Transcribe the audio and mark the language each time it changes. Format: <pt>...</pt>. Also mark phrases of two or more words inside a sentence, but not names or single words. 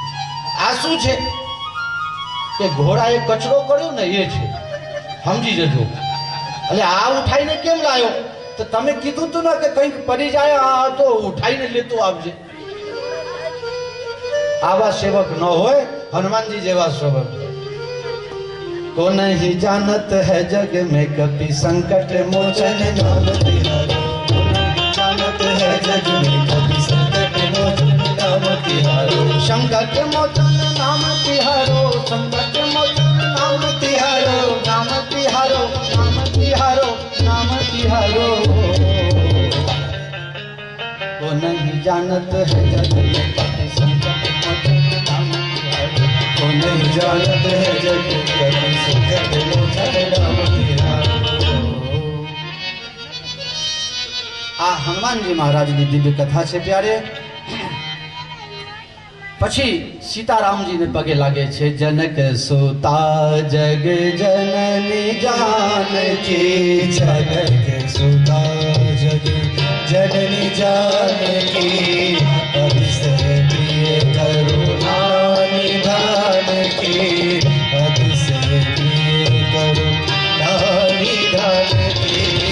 <gu>આ શું છે? કે ઘોડાએ કચરો કર્યો ને એ છે, સમજી જજો. એટલે આ ઉઠાઈને કેમ લાયો? તો તમે કીધું તું ને કે કંઈક પડી જાય, આ તો ઉઠાઈને લેતો આવજે. આવા સેવક ન હોય, હનુમાનજી જેવા સેવક.</gu> <awa>को नहीं जानत है जग में कभी संकट मोचन नाम तिहारो, जानत है जग में कभी संकट मोचन नाम तिहारो, संकट मोचन नाम तिहारो, संकट मोचन नाम तिहारो, नाम तिहारो, नाम तिहारो, नाम तिहारो. को नहीं जानत है जग में कभी संकट मोचन नाम तिहारो, को नहीं जानत है जग कभी संकट मोचन नाम तिहारो.</awa> <gu>આ હનુમાનજી મહારાજની દિવ્ય કથા છે પ્યારે. પછી સીતારામજીને પગે લાગે છે.</gu> <awa>जनक सुता जग जननी जानकी, जनक सुता जग जननी जानकी, अतिशय प्रिय करुणा निधान की, अतिशय प्रिय करुणा निधान की.</awa>